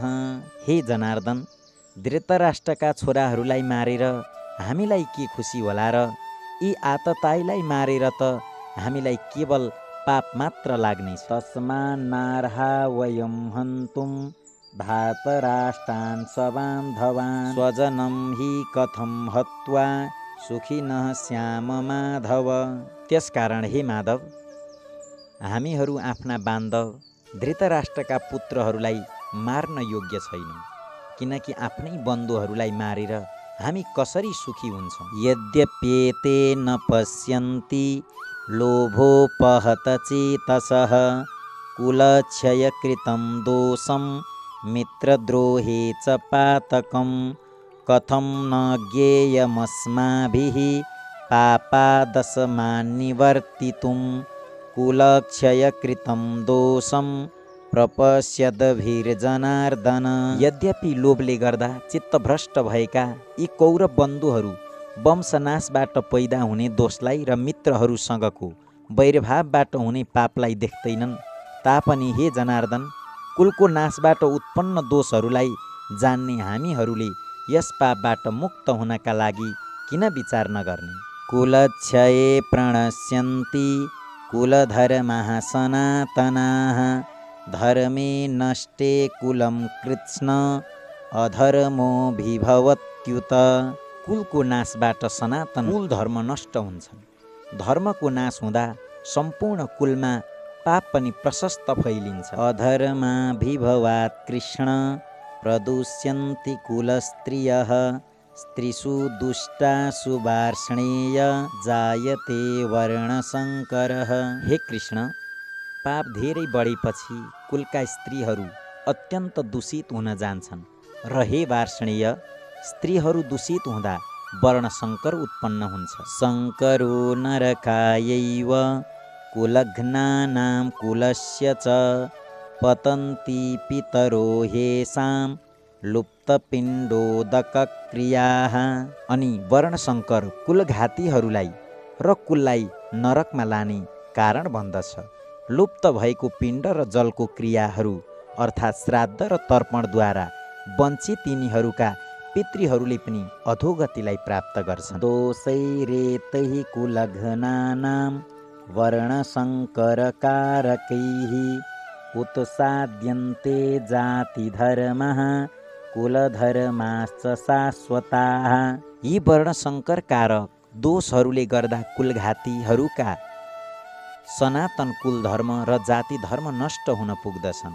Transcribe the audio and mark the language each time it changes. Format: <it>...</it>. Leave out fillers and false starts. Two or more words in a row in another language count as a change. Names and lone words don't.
<ne>हे जनार्दन, धृतराष्ट्रका छोराहरूलाई मारेर हामीलाई के खुसी होला र? यी आतताईलाई मारेर त हामीलाई केवल पाप मात्र लाग्नेछ।</ne> <sa>तस्मान्नार्हा वयं हन्तुं धातराष्ट्रान् स्वबान्धवान् स्वजनं हि कथं हत्वा सुखिनः स्याम माधव।</sa> <ne>त्यसकारण हे माधव, हामीहरू आफ्ना बान्धव धृतराष्ट्रका पुत्रहरूलाई मार्न योग्य छैनौँ, किनकि आफ्नै बन्धुहरूलाई मारेर हामी कसरी सुखी हुन्छौँ।</ne> <sa>यद्यप्येते न पश्यन्ति लोभोपहतचेतसः कुलक्षयकृतं दोषं मित्रद्रोहे च पातकं कथं न ज्ञेयमस्माभिः पापादशमान्निवर्तितुं कुलक्षयकृतं दोषं प्रपश्यद्भिर्जनार्दन।</sa> <ne>यद्यपि लोभले गर्दा चित्तभ्रष्ट भएका यी कौरव बन्धुहरू वंशनाशबाट पैदा हुने दोषलाई र मित्रहरूसँगको वैरभावबाट हुने पापलाई देख्दैनन् तापनि हे जनार्दन, कुलको नाशबाट उत्पन्न दोषहरूलाई जान्ने हामीहरूले यस पापबाट मुक्त हुनका लागि किन विचार नगर्ने?</ne> <sa>कुलक्षये प्रणश्यन्ति कुलधर्माः सनातनाः, धर्मे नष्टे कुलं कृत्स्न अधर्मोऽभिभवत्युत।</sa> <ne>कुलको नाशबाट सनातन कुल धर्म नष्ट हुन्छन्। धर्मको नाश हुँदा सम्पूर्ण कुलमा पाप पनि प्रशस्त फैलिन्छ।</ne> <sa>अधर्माभिभवात् कृष्ण प्रदुष्यन्ति कुलस्त्रियः, स्त्रीषु दुष्टासु वार्ष्णेय जायते वर्णशङ्करः।</sa> <ne>हे कृष्ण, पाप धेरै बढेपछि कुलका स्त्रीहरू अत्यन्त दूषित हुन जान्छन् र हे वार्ष्णेय, स्त्रीहरू दूषित हुँदा वर्णशङ्कर उत्पन्न हुन्छ।</ne> <sa>शङ्करो नरकायैव कुलघ्नानां कुलस्य च, पतन्ति पितरो हेषां लुप्तपिण्डोदकक्रियाः।</sa> <ne>अनि वर्णशङ्कर कुलघातीहरूलाई र कुललाई नरकमा लाने कारण बन्दछ। लुप्त भएको पिण्ड र जलको क्रियाहरू अर्थात् श्राद्ध र तर्पणद्वारा वञ्चित तिनीहरूका पितृहरूले पनि अधोगतिलाई प्राप्त गर्छन्।</ne> <sa>दोषैरेतैः कुलघ्नानां वर्णशङ्करकारकैः, उत्साद्यन्ते जातिधर्मः कुलधर्माश्च शाश्वताः।</sa> <ne>यी वर्णशङ्करकारक दोषहरूले गर्दा कुलघातीहरूका सनातन कुल धर्म र जाति धर्म नष्ट हुन पुग्दछन्।</ne>